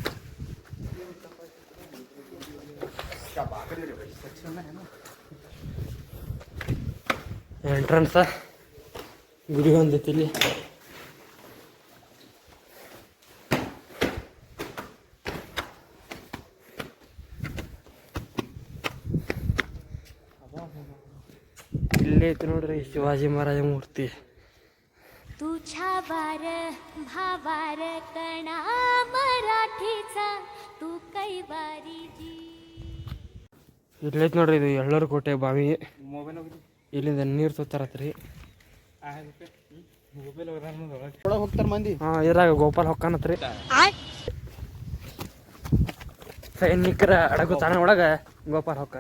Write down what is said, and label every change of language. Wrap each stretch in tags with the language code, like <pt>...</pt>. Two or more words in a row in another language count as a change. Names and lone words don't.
<kn>ಎಂಟ್ರನ್ಸ ಗುಡಿ ಒಂದೈತಿ ಇಲ್ಲಿ. ಇಲ್ಲೇ ಐತಿ ನೋಡ್ರಿ ಶಿವಾಜಿ ಮಹಾರಾಜ ಮೂರ್ತಿ.</kn> <mr>तुझ्या वार भावार कणा मराठीचा तू कैवारी जी.</mr> <kn>ಇಲ್ಲೈತಿ ನೋಡ್ರಿ ಇದು ಎಳ್ಳೂರು ಕೋಟೆ ಬಾವಿ. ಇಲ್ಲಿಂದ ನೀರು ತೋತಾರತ್ರಿ. ಹೋಗ್ತಾರ ಮಂದಿ. ಹಾ ಇದ್ರಾಗ ಗೋಪಾಲ್ ಹೊಕ್ಕಾನತ್ರಿ. ಸೈನಿಕರ ಅಡಗು ತಾಣ ಒಳಗ ಗೋಪಾಲ್ ಹೊಕ್ಕಾನ.</kn>